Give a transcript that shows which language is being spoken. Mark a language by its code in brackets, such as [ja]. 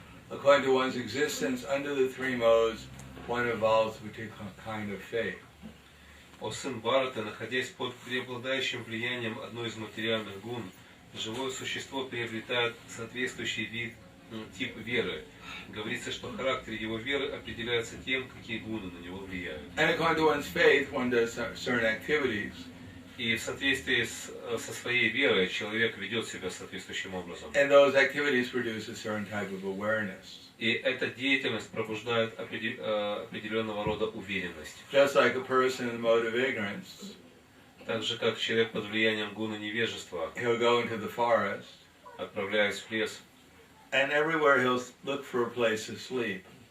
[en] According to one's existence under the three modes, one evolves a particular kind of faith. [ru] О сын Бхараты, находясь под преобладающим влиянием одной из материальных гун, живое существо приобретает соответствующий тип веры. Говорится, что характер его веры определяется тем, какие гуны на него влияют. [en] And according to one's faith, one does certain activities. [ru] И в соответствии со своей верой человек ведет себя соответствующим образом. [en] And those activities produce a certain type of awareness. [ru] И эта деятельность пробуждает определенного рода уверенность. [en] Just like a person in the mode of ignorance, [ru] Так же, как человек под влиянием гуна невежества, [en] he'll go into the forest, [ru] отправляясь в лес, [en] and everywhere he'll look for a place to sleep.